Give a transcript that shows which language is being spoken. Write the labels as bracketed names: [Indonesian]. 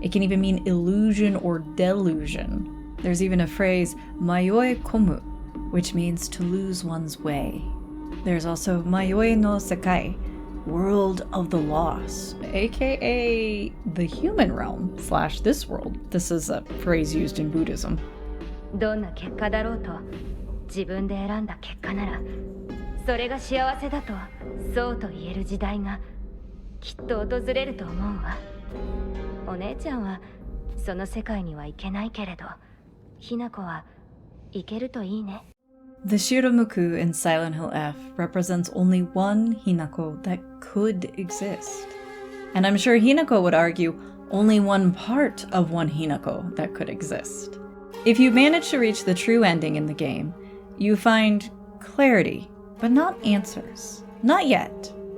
[English] It can even mean illusion or delusion. There's even a phrase, Mayoi komu, which means to lose one's way. There's also Mayoi no Sekai, world of the lost, aka the human realm / this world. This is a phrase used in Buddhism. [Japanese] どんな結果だろうと、自分で選んだ結果なら、それが幸せだと、そうと言える時代がきっと訪れると思うわ。お姉ちゃんはその世界には行けないけれど、Hinakoは行けるといいね。 [English] The Shiromuku in Silent Hill F represents only one Hinako that could exist. And I'm sure Hinako would argue only one part of one Hinako that could exist. If you manage to reach the true ending in the game, you find clarity, but not answers. Not yet.